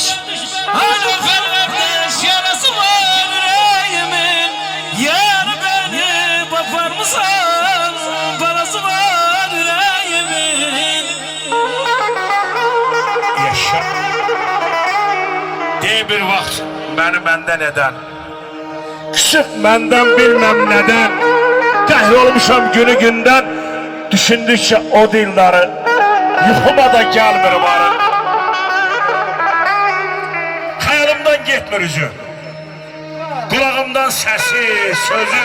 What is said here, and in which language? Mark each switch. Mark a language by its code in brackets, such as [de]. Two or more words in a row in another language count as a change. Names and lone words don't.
[tr] Hala ferlerden yarası var yüreğimin. Yar beni bakar mısın, parası var yüreğimin. Yaşa. [az] De bir vaxt məni məndən edən, küsüb məndən bilməm nədən. Qəhr olmuşam günü gündən, düşündükçə o dilləri, yuxuma da gəlmir varı. Xəyalımdan getmir üzü, qulağımdan səsi, sözü.